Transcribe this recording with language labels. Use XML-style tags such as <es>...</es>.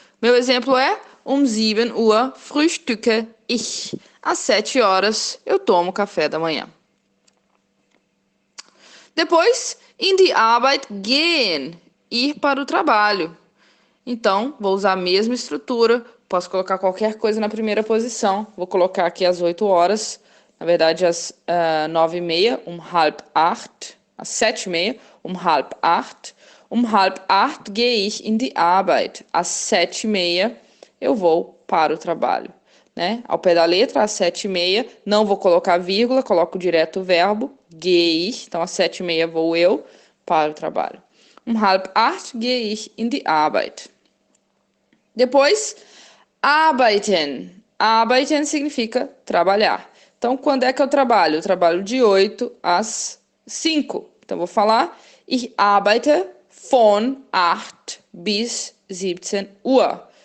<pt>Meu exemplo é</pt> <de>7 Uhr frühstücke ich.</de> <pt>Às 7 horas eu tomo café da manhã. Depois,</pt> <de>in die Arbeit gehen,</de> <pt>ir para o trabalho. Então, vou usar a mesma estrutura, posso colocar qualquer coisa na primeira posição. Vou colocar aqui às 8 horas, na verdade às 9h30,</pt> <de>halb 8,</de> <pt>às 7h30, halb 8.</pt> <de>Halb 8 gehe ich in die Arbeit.</de> <pt>Às 7h30 eu vou para o trabalho, né? Ao pé da letra, às 7h30, não vou colocar vírgula, coloco direto o verbo,</pt> <de>gehe ich.</de> <pt>Então, às 7h30 vou eu para o trabalho.</pt> <de>7:30 gehe ich in die Arbeit.</de> <pt>Depois, arbeiten. Arbeiten significa trabalhar. Então, quando é que eu trabalho? Eu trabalho de 8 às 5. Então, vou falar:</pt> <de>Ich arbeite von 8 bis 17 Uhr.</de>